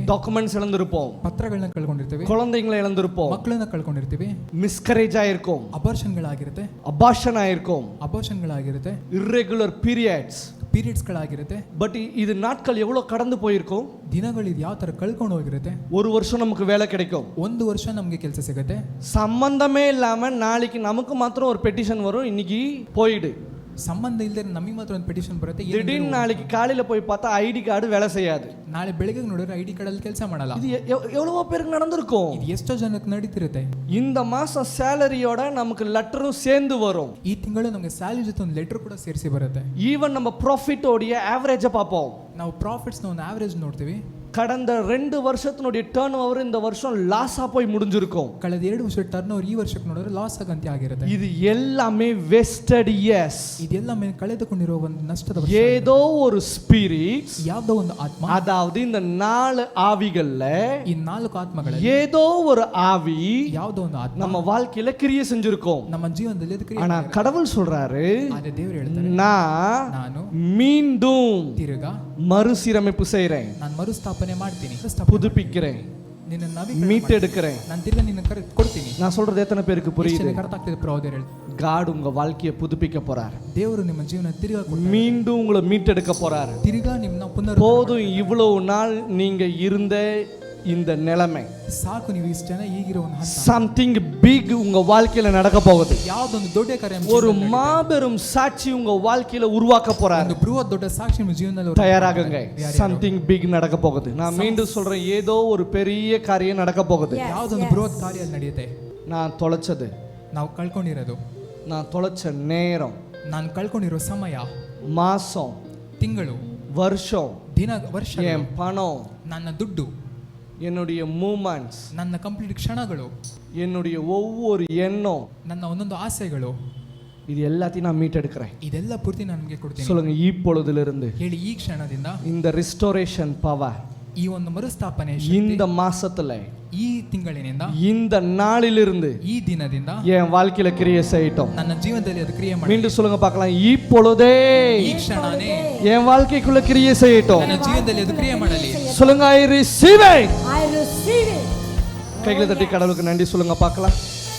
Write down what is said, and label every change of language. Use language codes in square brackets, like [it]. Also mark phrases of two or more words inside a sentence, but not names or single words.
[ta] டாக்குமெண்ட்ஸ் இழந்திருப்போம், [kn] ಪತ್ರಗಳನ್ನ ಕಳ್ಕೊಂಡಿರ್ತೀವಿ, [ta] குழந்தைகளை இழந்திருப்போம், [kn] ಮಕ್ಕಳನ್ನ ಕಳ್ಕೊಂಡಿರ್ತೀವಿ, [ta] மிஸ்கரேஜ் ஆயிருக்கும், [kn] ಅಬಾರ್ಷನ್ಗಳಾಗಿರುತ್ತೆ, [ta] அபார்ஷன் ஆயிருக்கும், [kn] ಅಬಾರ್ಷನ್ಗಳಾಗಿರುತ್ತೆ, [en] irregular periods. [kn] ಪೀರಿಯಡ್ಸ್ಗಳಾಗಿರುತ್ತೆ. [ta] பட் இது நாட்கள் எவ்வளவு கடந்து போயிருக்கும்? [kn] ದಿನಗಳು ಇದು ಯಾವ ತರ ಕಳ್ಕೊಂಡು ಹೋಗಿರುತ್ತೆ. [ta] ஒரு வருஷம் நமக்கு வேலை கிடைக்கும், [kn] ಒಂದು ವರ್ಷ ನಮಗೆ ಕೆಲಸ ಸಿಗುತ್ತೆ, [ta] சம்பந்தமே இல்லாம நாளைக்கு நமக்கு மாத்திரம் ஒரு பெட்டிஷன் வரும், இன்னைக்கு போயிடு. [kn] ಸಂಬಂಧ ಇಲ್ಲದೆ ನಮಗೆ ಮಾತ್ರ ಒಂದು ಪೆಟಿಷನ್ ಬರುತ್ತೆ. [ta] திடீர்னு நாளைக்கு காலையில போய் பார்த்தா [en] ID card [ta] வேலை செய்யாது. [kn] ನಾಳೆ ಬೆಳಗ್ಗೆ ನೋಡಿದ್ರೆ [en] ID card [kn] ಅಲ್ಲಿ ಕೆಲಸ ಮಾಡಲ್ಲ. [ta] இது எவ்வளவோ பேருக்கு நடந்திருக்கும். [kn] ಇದು ಎಷ್ಟೋ ಜನಕ್ಕೆ ನಡೀತಿರುತ್ತೆ. [ta] இந்த மாசம் சேலரியோட நமக்கு லெட்டரும் சேர்ந்து வரும். [kn] ಈ ತಿಂಗಳು ನಮಗೆ ಸ್ಯಾಲರಿ ಜೊತೆ ಒಂದು ಲೆಟರ್ ಕೂಡ ಸೇರಿಸಿ ಬರುತ್ತೆ. [ta] ஈவன் நம்ம ப்ராஃபிட் ஓடிய ஆவரேஜை பார்ப்போம். [kn] ನಾವು ಪ್ರಾಫಿಟ್ಸ್ ನ ಒಂದು ಆವರೇಜ್ ನೋಡ್ತೀವಿ. [ta] கடந்த 2 வருஷத்தினுடைய [en] turn over [ta] இந்த வருஷம் லாஸா போய் முடிஞ்சிருக்கும். [kn] ಕಳೆದ 2 ವರ್ಷ [en] turn over [kn] ಈ ವರ್ಷಕ್ಕೆ ನೋಡಿದ್ರೆ ಲಾಸ್ ಆಗಂತೆ ಆಗಿರುತ್ತೆ. [ta] இது எல்லாமே [en] wasted years. [kn] ಇದೆಲ್ಲ ಕಳೆದುಕೊಂಡಿರುವ ಒಂದು ನಷ್ಟದ ವರ್ಷ. [ta] ஏதோ ஒரு ஸ்பிரிட், [kn] ಯಾವುದೋ ಒಂದು ಆತ್ಮ, [ta] அதாவது இந்த 4 ஆவிகள்ல [kn] ಈ 4 ಆತ್ಮಗಳಲ್ಲಿ [ta] ஏதோ ஒரு ஆவி [kn] ಯಾವುದೋ ಒಂದು ಆತ್ಮ [ta] நம்ம வாழ்க்கையில கிரியை செஞ்சிருக்கும். [kn] ನಮ್ಮ ಜೀವನದಲ್ಲಿ ಅದು ಕ್ರಿಯೆ. [ta] ஆனா கடவுள் சொல்றாரு, [kn] ಆದ್ರೆ ದೇವರು ಹೇಳ್ತಾರೆ, ನಾನು [ta] மீண்டும் [kn] ತಿರುಗಾ [ta] மறுசீரமைப்பு செய்றேன், [kn] ನಾನು ಮರುಸ್ಥಾಪನೆ ಮಾಡ್ತೀನಿ, [ta] புதுப்பிக்கிறேன், [kn] ನಿನ್ನ [ta] மீட்டெடுக்கிறேன். [kn] ನಾನು ತಿರ್ಗಾ ನಿನ್ನ ಕೊಡ್ತೀನಿ. [ta] நான் சொல்றது எத்தனை பேருக்கு புரியுது? [kn] ಅರ್ಥ ಆಗ್ತಿದೆ ಪ್ರವಾದಿಯರು ಹೇಳ್ತಾರೆ. [ta] God உங்க வாழ்க்கையை புதுப்பிக்க போறார். [kn] ದೇವರು ನಿಮ್ಮ ಜೀವನ ತಿರ್ಗಾ [ta] மீண்டும் உங்களை மீட்டெடுக்க போறார். [kn] ತಿರ್ಗಾ ನಿಮ್ಮನ್ನ ಪುನರ್ [ta] போதும் இவ்வளவு நாள் நீங்க இருந்த இந்த நிலைமை, [kn] ಸಾಕು ನೀವು ಇಷ್ಟನ ಈಗಿರೋ ಒಂದು ಹಂತ. [en] something big [ta] உங்க வாழ்க்கையில நடக்க போகுது. [kn] ಯಾವುದೊಂದು ದೊಡ್ಡ ಕಾರ್ಯ, [ta] ஒரு மாபெரும் சாட்சி உங்க வாழ்க்கையில உருவாக்க போறார். [kn] ಒಂದು ಬೃಹತ್ ದೊಡ್ಡ ಸಾಕ್ಷಿ ನಿಮ್ಮ ಜೀವನದಲ್ಲಿ [ta] தயாராகுங்க. [en] something big [ta] நடக்க போகுது. நான் மீண்டும் சொல்றேன், ஏதோ ஒரு பெரிய காரியம் நடக்க போகுது. [kn] ಯಾವುದೊಂದು ಬೃಹತ್ ಕಾರ್ಯ ನಡೆಯುತ್ತೆ. [ta] நான் தொலைச்சது, [kn] ನಾವು ಕಳ್ಕೊಂಡಿರೋದು, [ta] நான் தொலைச்ச நேரம், [kn] ನಾನು ಕಳ್ಕೊಂಡಿರೋ ಸಮಯ, [ta] மாசம், [kn] ತಿಂಗಳು, [ta] வருஷம், [kn] ದಿನ, ವರ್ಷ, [ta] என் பணம், [kn] ನನ್ನ ದುಡ್ಡು, [ta] என்னுடைய மூமெண்ட்ஸ், [kn] ನನ್ನ ಕಂಪ್ಲೀಟ್ ಕ್ಷಣಗಳು, [ta] என்னுடைய ஒவ்வொரு எண்ணம், [kn] ನನ್ನ ಒಂದೊಂದು ಆಸೆಗಳು, [ta] இது எல்லாத்தையும் நான் மீட்டெடுக்கிறேன். [kn] ಇದೆಲ್ಲ ಪೂರ್ತಿ ನಾನು ನಿಮಗೆ ಕೊಡ್ತೀನಿ. [ta] சொல்லுங்க, இப்பொழுதிலிருந்து [kn] ಹೇಳಿ, ಈ ಕ್ಷಣದಿಂದ [ta] இந்த [en] restoration power [kn] ಈ ಒಂದು ಮರುಸ್ಥಾಪನೆ [ta] இந்த மாசத்துல [kn] ಈ ತಿಂಗಳಿನಿಂದ [ta] இந்த நாளிலிருந்து [kn] ಈ ದಿನದಿಂದ [ta] என் வாழ்க்கையில கிரியை செய்யட்டும். [kn] ನನ್ನ ಜೀವನದಲ್ಲಿ ಅದು ಕ್ರಿಯೆ ಮಾಡಿ [ta] மீண்டும் சொல்லுங்க பார்க்கலாம். இப்பொழுதே [kn] ಈ ಕ್ಷಣನೇ [ta] என் வாழ்க்கைக்குள்ள கிரியை செய்யட்டும். [kn] ನನ್ನ ಜೀವನದಲ್ಲಿ ಅದು ಕ್ರಿಯೆ ಮಾಡಲಿ. [ta] சொல்லுங்க, [en] I receive it. I receive it. [ta] கைகளை தட்டி கடவுளுக்கு நன்றி சொல்லுங்க பார்க்கலாம்.